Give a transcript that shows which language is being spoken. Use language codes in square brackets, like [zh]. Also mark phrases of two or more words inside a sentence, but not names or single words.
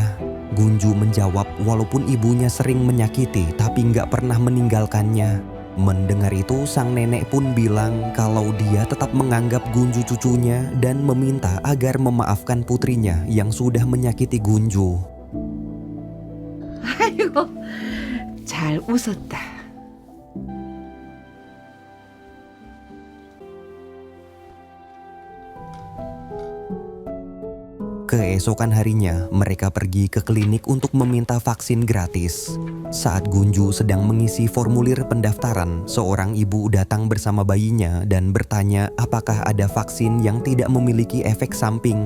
[id] Gunju menjawab walaupun ibunya sering menyakiti tapi nggak pernah meninggalkannya. Mendengar itu sang nenek pun bilang kalau dia tetap menganggap Gunju cucunya dan meminta agar memaafkan putrinya yang sudah menyakiti Gunju. [ko] 아이고, 잘 웃었다. [id] Keesokan harinya, mereka pergi ke klinik untuk meminta vaksin gratis. Saat Gunju sedang mengisi formulir pendaftaran, seorang ibu datang bersama bayinya dan bertanya apakah ada vaksin yang tidak memiliki efek samping.